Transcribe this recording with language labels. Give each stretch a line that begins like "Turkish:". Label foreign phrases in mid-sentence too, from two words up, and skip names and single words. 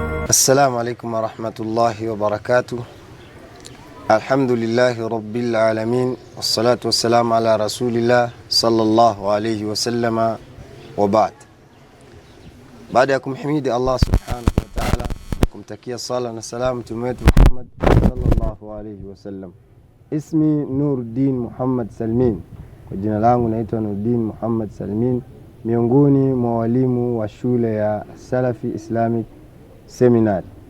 Arabic: السلام عليكم ورحمة الله وبركاته. الحمد لله رب العالمين والصلاة والسلام على رسول الله صلى الله عليه وسلم وبعد.
Swahili: Baada ya kumhimidi Allah
Arabic: سبحانه وتعالى,
Swahili: kumtakia sala na salamu mtume wetu Muhammad
Arabic: صلى الله عليه وسلم.
Swahili: Ismi Nuruddin Muhammad Salmin. Kwa jina langu naitwa Nuruddin Muhammad Salmin, miongoni mwa walimu wa shule ya Salafi Islamic Seminary.